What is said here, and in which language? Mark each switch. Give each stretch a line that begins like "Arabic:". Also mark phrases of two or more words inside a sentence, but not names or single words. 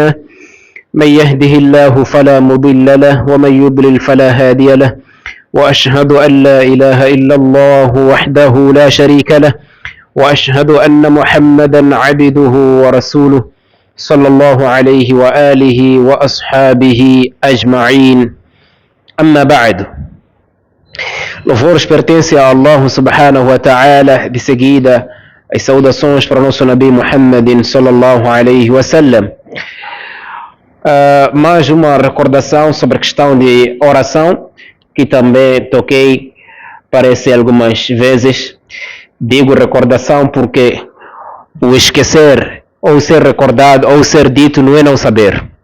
Arabic: من يهده الله فلا مضل له ومن يضلل فلا هادي له، وأشهد أن لا إله إلا الله وحده لا شريك له، وأشهد أن محمدا عبده ورسوله صلى الله عليه وآله وأصحابه أجمعين. أما بعد.
Portuguese: Louvores pertencem a Allah
Arabic: سبحانه وتعالى.
Portuguese: De seguida, as saudações para o nosso
Arabic: نبي محمدٍ صلى الله عليه وسلم.
Portuguese: Mais uma recordação sobre a questão de oração, que também toquei, parece algumas vezes. Digo recordação porque o esquecer, ou ser recordado, ou ser dito, não é não saber.